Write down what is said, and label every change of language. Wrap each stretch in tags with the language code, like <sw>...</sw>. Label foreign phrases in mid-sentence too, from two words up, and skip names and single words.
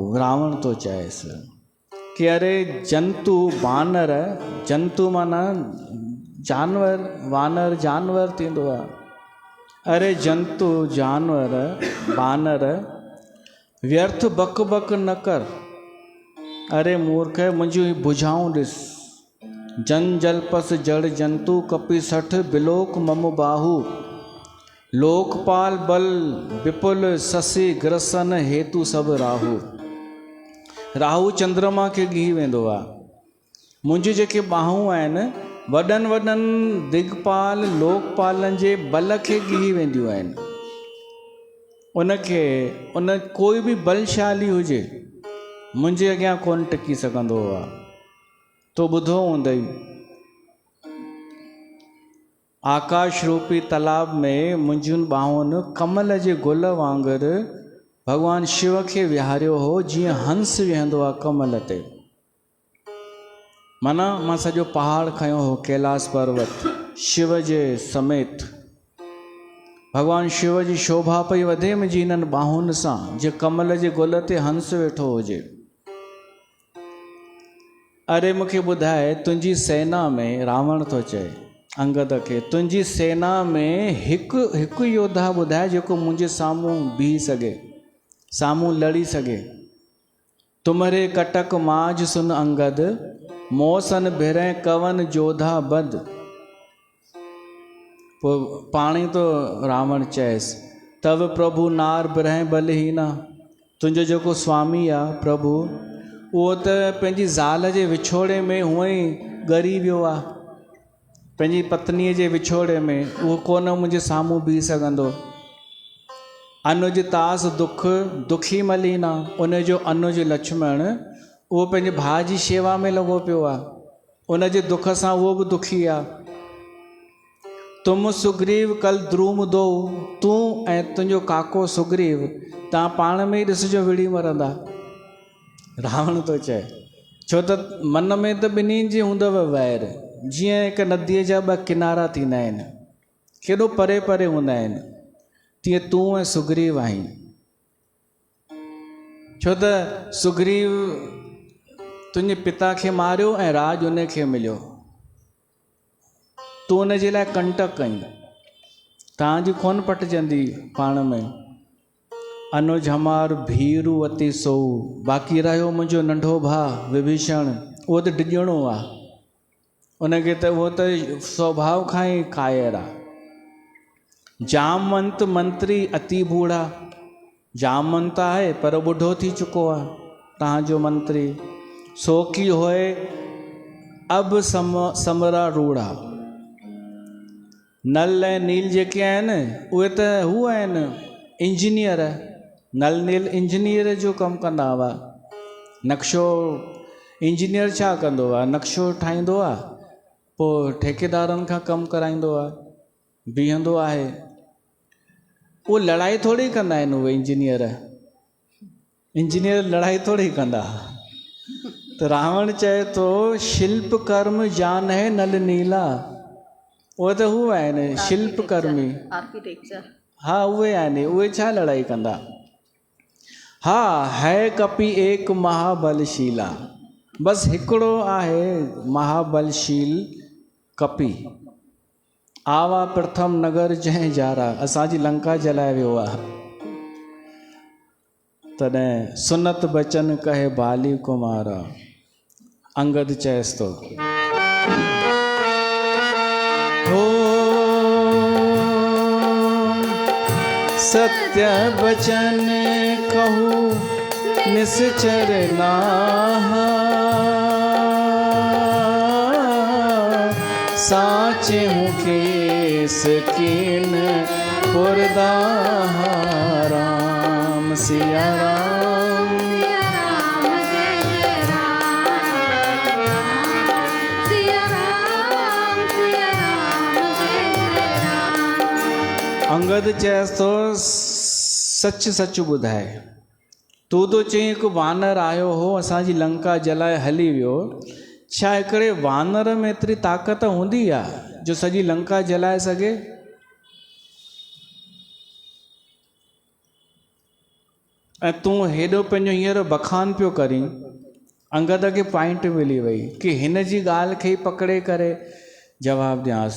<sd>रावण तो चएसि कि अरे जंतु वानर, जंतु माना जानवर, वानर जानवर थींदो आहे। अरे जंतु जानवर वानर व्यर्थ बक बक न कर। अरे मूर्ख मुंहिंजी बुझाऊं ॾिस।</sd> <awa>जन जलपस जड़ जंतु कपि सठ बिलोक मम बाहू। लोकपाल बल विपुल ससी ग्रसन हेतु सब राहु।</awa> <sd>राहु चंद्रमा खे ॻीह वेंदो आहे। मुंहिंजी जेके बाहूं आहिनि वॾनि वॾनि दिगपाल लोकपालनि जे बल खे ॻीह वेंदियूं आहिनि। उन कोई बि बलशाली हुजे मुंहिंजे अॻियां कोन टिकी सघंदो आहे। तो ॿुधो हूंदई आकाश रूपी तालाब में मुंहिंजियुनि ॿाहुनि कमल जे गुल वांगुरु भॻवान शिव खे विहारियो हो, जीअं हंस विहंदो आहे कमल ते। माना मां सॼो पहाड़ खयो हो, कैलाश पर्वत शिव जे समेत। भॻवान शिव जी शोभा पई वधे मुंहिंजी इन्हनि ॿाहुनि सां, जीअं कमल जे गुल ते हंस वेठो हुजे। अरे मूंखे ॿुधाए, तुंहिंजी सेना में, रावण थो चए अंगद खे, तुंहिंजी सेना में हिकु योद्धा ॿुधाए जेको मुंहिंजे साम्हूं बीह सघे, साम्हूं लड़ी सघे।</sd> <awa>तुमरे कटक माज सुन अंगद, मौसन भिरे कवन जोधा बद।</awa> <sd>पोइ पाणी तो रावण चएसि,</sd> <awa>तव प्रभु नार बिरह बलहीना।</awa> <sd>तुंहिंजो जेको स्वामी आहे प्रभु, उहो त पंहिंजी ज़ाल जे विछोड़े में हूअं ई ॻरी वियो आहे। पंहिंजी पत्नीअ जे विछोड़े में उहो कोन मुंहिंजे साम्हूं बीह सघंदो।</sd> <awa>अनुज तास दुख दुखी मलीना।</awa> <sd>उन जो अनुज लक्ष्मण उहो पंहिंजे भाउ जी शेवा में लॻो पियो आहे। उन जे दुख सां उहो बि दुखी आहे।</sd> <awa>तुम सुग्रीव कल द्रूम दो।</awa> <sd>तूं ऐं तुंहिंजो काको सुग्रीव तव्हां पाण में ई ॾिसिजो विड़ी मरंदा। रावण थो चए, छो त मन में त ॿिन्हिनि जी हूंदव वैर, जीअं हिकु नदीअ जा ॿ किनारा थींदा आहिनि, केॾो परे परे हूंदा आहिनि, तीअं तूं ऐं सुग्रीव आहीं। छो त सुग्रीव तुंहिंजे पिता खे मारियो ऐं राज उन खे मिलियो। तूं उन जे लाइ कंटक कहीं, तव्हांजी कोन पटिजंदी पाण में।</sd> <awa>अनुज हमार भीरू अति सोऊ।</awa> <sd>बाक़ी रहियो मुंहिंजो नंढो भाउ विभीषण, उहो त डिॼणो आहे। उनखे त उहो त स्वभाव खां ई कायर आहे।</sd> <awa>जामवंत मंत्री अति बूढ़ा।</awa> <sd>जामवंत आहे पर ॿुढो थी चुको आहे तव्हांजो मंत्री।</sd> <awa>सोकी होए अब समरा रूढ़ा।</awa> <sd>नल ऐं नील जेके आहिनि उहे त हू आहिनि इंजीनियर। नल नील इंजीनियर जो कमु कंदा हुआ। नक्शो इंजीनियर छा कंदो आहे, नक्शो ठाहींदो आहे, पोइ ठेकेदारनि खां कमु कराईंदो आहे, बीहंदो आहे। उहो लड़ाई थोरी कंदा आहिनि उहे इंजीनियर लड़ाई थोरी कंदा। त रावण चए थो</sd> <awa>शिल्प कर्म जान है नल नीला।</awa> <sd>उहे त हू आहिनि शिल्प कर्मी, आर्किटेक्चर। हा उहे आहिनि, उहे छा लड़ाई कंदा।</sd> <awa>हा है कपि एक महाबलशीला।</awa> <sd>बसि हिकिड़ो आहे महाबलशील कपि।</sd> <awa>आवा प्रथम नगर जंहिं जारा।</awa> <sd>असांजी लंका जलाए वियो आहे।</sd> <awa>तॾहिं सुनत बचन कहे बाली कुमारा।</awa> <sd>अंगद चएसि थो,</sd> <awa>हो सत्य बचन कहूँ निश्चर नाहा। साचे हूँ केस कीन पुरदाहा। राम सिया राम, सिया राम जय जय राम। सिया राम सिया राम</awa> <sd>अंगद चएसि थो सच सच ॿुधाए, तूं तो चई हिकु वानर आयो हो असांजी लंका जलाए हली वियो, छा हिकिड़े वानर में एतिरी ताक़त हूंदी आहे जो सॼी लंका जलाए सघे? ऐं तूं हेॾो पंहिंजो हींअर बखान पियो करीं, अंगद खे पॉइंट मिली वई कि हिन जी ॻाल्हि खे ई पकिड़े करे जवाबु ॾियांसि।</sd>